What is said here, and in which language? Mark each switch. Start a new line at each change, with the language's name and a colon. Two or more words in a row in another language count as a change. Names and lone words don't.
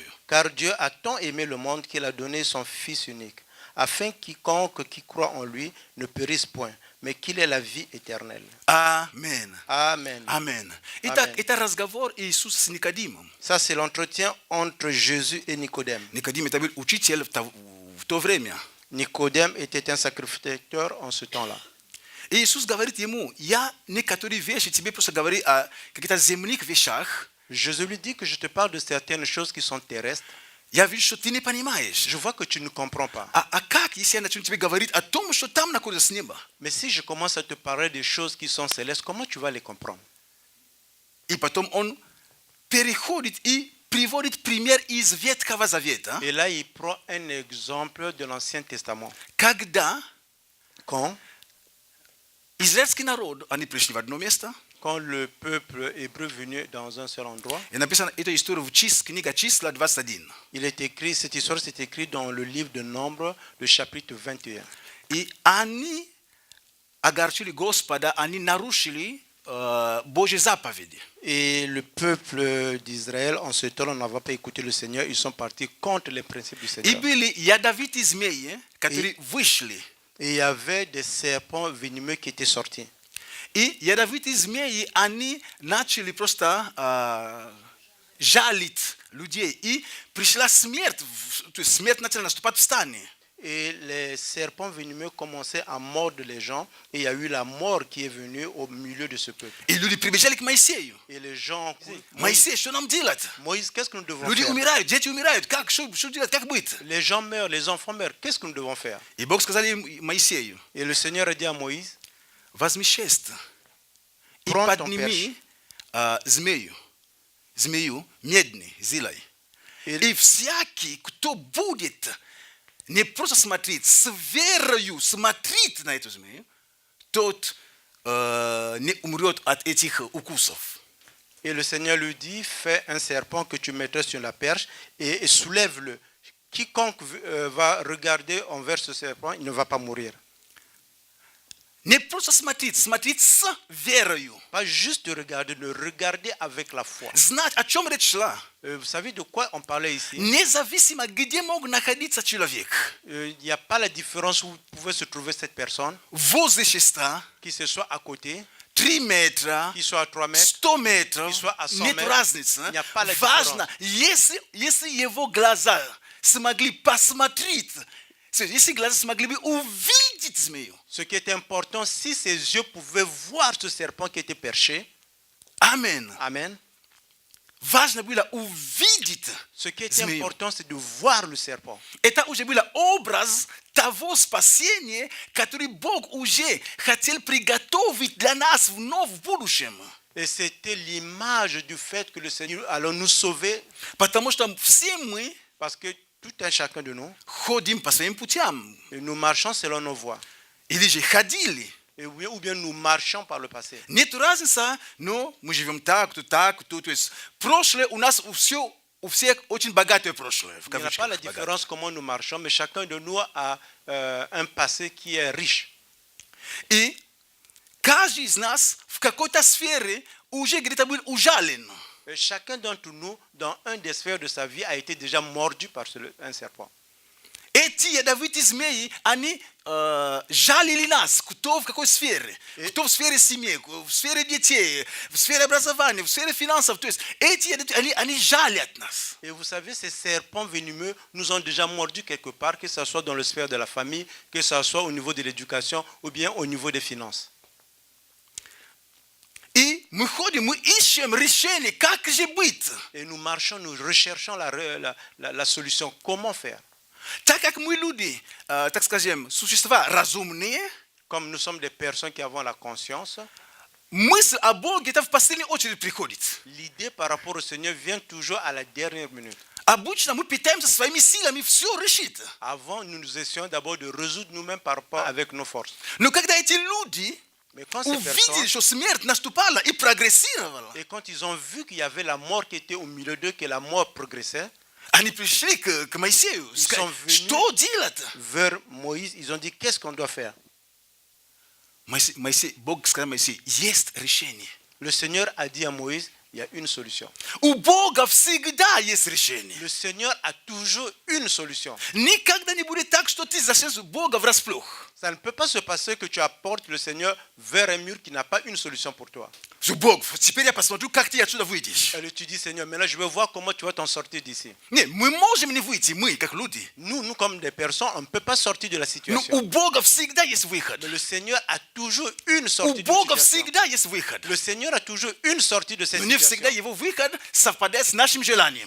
French: Car Dieu a tant aimé le monde qu'il a donné son Fils unique, afin quiconque qui croit en lui ne périsse point, mais qu'il ait la vie éternelle.
Russian: Амен.
French: Amen.
Russian: Амен. Итак, Амен. это разговор Иисуса с Никодимом.
French: Ça, c'est l'entretien entre Jésus et Nicodème.
Russian: Никодим это был учитель в то время.
French: Nicodème était un sacrificateur en ce temps-là.
Russian: И Иисус говорит ему, я некоторые вещи тебе просто говорю о каких-то земных вещах.
French: Jésus lui dit que je te parle de certaines choses qui sont terrestres.
Russian: Я вижу, что ты не понимаешь.
French: Je vois que tu ne comprends pas.
Russian: А как, если я начну тебе говорить о том, что там находится небо?
French: Mais si je commence à te parler des choses qui sont célestes, comment tu vas les comprendre?
Russian: И потом он переходит и приводит пример из Ветхого Завета,
French: Et là, il prend un exemple de l'Ancien Testament.
Russian: когда
French: Quand
Russian: израильский народ, они пришли в одно место,
French: le peuple hébreu venu dans un seul endroit,
Russian: и написано эту историю в книга Числа 21.
French: il est écrit, cette histoire s'est écrite dans le livre de Nombre, le chapitre 21.
Russian: И они огорчили Господа, они нарушили Божьи заповеди.
French: Et le peuple d'Israël, en ce temps, n'avait pas écouté le Seigneur, ils sont partis contre les principes du
Russian: И
French: Seigneur.
Russian: были ядовитые змеи, которые вышли.
French: Et il y avait des serpents venimeux qui étaient sortis.
Russian: И ядовитые змеи, они начали просто жалить людей. И пришла смерть, то есть смерть начала наступать в стане.
French: et les serpents venimeux commençaient à mordre les gens et il y a eu la mort qui est venue au milieu de ce peuple.
Russian: И люди прибежали к Моисею.
French: Et les gens...
Russian: Моисей, что нам делать?
French: Moïse, qu'est-ce que nous devons
Russian: Люди
French: faire?
Russian: умирают, дети умирают. Что делать? Как быть?
French: Les gens meurent, les enfants meurent. Qu'est-ce que nous devons faire?
Russian: И Бог сказал Моисею,
French: Et le Seigneur a dit à Moïse,
Russian: возьми шест и
French: Prends ton
Russian: подними змею медный, зилой.
French: Et-
Russian: И всякий, кто будет не просто смотреть, с верою смотреть на эту змею, тот не умрет от этих укусов.
French: Et le Seigneur lui dit, fais un serpent que tu mettras sur la perche et soulève-le. Quiconque va regarder envers ce serpent, il ne va pas mourir.
Russian: Не просто смотреть с верою.
French: Pas juste regarder, le regarder avec la foi.
Russian: Знать, о чем речь шла.
French: Vous savez de quoi on parlait ici?
Russian: Независимо, где мог находиться человек.
French: Il n'y a pas la différence où pouvait se trouver cette personne,
Russian: Возле шеста,
French: qu'il se soit à côté,
Russian: 3 метра,
French: qu'il soit à 3 mètres,
Russian: 100 метров, И
French: soit à 100
Russian: нет метров, разницы.
French: il n'y a pas la
Russian: Важно, если его глаза смогли посмотреть, если глаза смогли бы увидеть змею.
French: Ce qui est important, si ses yeux pouvaient voir ce serpent qui était perché,
Russian: Амен.
French: amen.
Russian: Важно было увидеть
French: Ce qui est
Russian: змею.
French: important, c'est de voir le serpent.
Russian: Это уже был образ того спасения, который Бог уже хотел приготовить для нас вновь в будущем.
French: Et c'était l'image du fait que le Seigneur allait nous sauver,
Russian: Потому что все мы
French: parce que tout un chacun de nous,
Russian: ходим по своим путям.
French: et nous marchons selon nos voies.
Russian: Или же ходили.
French: Ou bien nous marchons par le passé.
Russian: Нет разницы, но мы живем так, то есть прошлое у нас у всех очень богатое прошлое. В
French: Il n'y a pas
Russian: кавычках,
French: la
Russian: богатое.
French: différence comment nous marchons, mais chacun de nous a un passé qui est riche.
Russian: И каждый из нас в какой-то сфере уже где-то был ужален.
French: Et chacun d'entre nous, dans un des sphères de sa vie, a été déjà mordu par un serpent.
Russian: Эти ядовитые змеи, они жалили нас, кто в какой сфере. Кто в сфере семьи, в сфере детей, в сфере образования, в сфере финансов. То есть эти ядовитые, они жалят нас.
French: Et vous savez, ces serpents venimeux nous ont déjà mordus quelque part, que ce soit dans la sphère de la famille, que ce soit au niveau de l'éducation ou bien au niveau des finances.
Russian: И мы ходим, мы ищем решение, как же быть.
French: Et nous marchons, nous recherchons la solution. Comment faire?
Russian: Так как мы люди, так скажем, существа разумные,
French: Comme nous sommes des personnes qui avons la conscience,
Russian: мысль о Боге это в последнюю очередь приходит.
French: l'idée par rapport au Seigneur vient toujours à la dernière minute.
Russian: Обычно мы пытаемся своими силами все решить.
French: Avant, nous essayons d'abord de résoudre nous-mêmes par rapport avec nos forces.
Russian: Но когда эти люди
French: Mais quand ces personnes,
Russian: увидели, что смерть наступала и прогрессировала,
French: et quand ils ont vu qu'il y avait la mort qui était au milieu d'eux, que la mort progressait,
Russian: они пришли к Моисею,
French: Ils
Russian: сказали,
French: sont venus.
Russian: что делать?
French: vers Moïse, ils ont dit qu'est-ce qu'on doit faire?
Russian: Бог сказал Моисею, есть решение.
French: Le Seigneur a dit à Moïse, il y a une solution.
Russian: У Бога всегда есть решение.
French: Le Seigneur a toujours une solution.
Russian: Никогда не будет так, что ты зашел Бога врасплох.
French: Ça ne peut pas se passer que tu apportes le Seigneur vers un mur qui n'a pas une solution pour toi.
Russian: Бог, теперь я посмотрю, как ты отсюда выйдешь.
French: Et tu dis, Seigneur, maintenant je veux voir comment tu vas t'en sortir d'ici.
Russian: Не, мы можем не выйти, мы, как люди.
French: Nous comme des personnes, on ne peut pas sortir de la
Russian: Но
French: situation.
Russian: у Бога всегда есть выход.
French: Mais le Seigneur a toujours une
Russian: У
French: sortie de
Russian: Бога
French: cette situation.
Russian: всегда есть выход.
French: Le Seigneur a toujours une sortie de cette
Russian: Но не всегда
French: situation.
Russian: его выход совпадает с нашим желанием.